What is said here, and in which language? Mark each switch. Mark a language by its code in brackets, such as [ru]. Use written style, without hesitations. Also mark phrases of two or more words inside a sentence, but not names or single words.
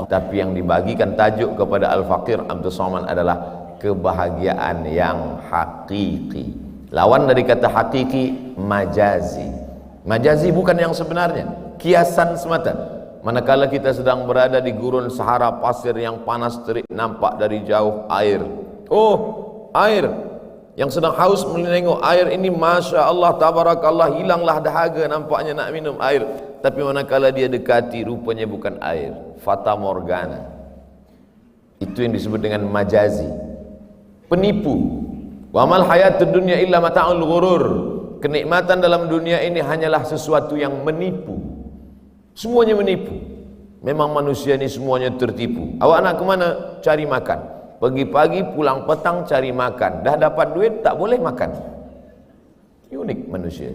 [ms] Tapi yang dibagikan tajuk kepada Al-Faqir Abdul Somad adalah kebahagiaan yang hakiki. Lawan dari kata hakiki, majazi. Majazi bukan yang sebenarnya, kiasan semata. Manakala kita sedang berada di gurun Sahara, pasir yang panas terik, nampak dari jauh air. Oh, air. Yang sedang haus menengok air ini, [ar] ما شاء الله، تبارك الله, [ms] hilanglah dahaga, nampaknya nak minum air. Tapi manakala dia dekati, rupanya bukan air, fata morgana. Itu yang disebut dengan majazi, penipu. [ar] وما الحياة الدنيا إلا متاع الغرور. [ms] Kenikmatan dalam dunia ini hanyalah sesuatu yang menipu. Semuanya menipu. Memang manusia ini semuanya tertipu. Awak nak ke mana? Cari makan. Pagi-pagi pulang petang cari makan. Dah dapat duit tak boleh makan. Unik manusia.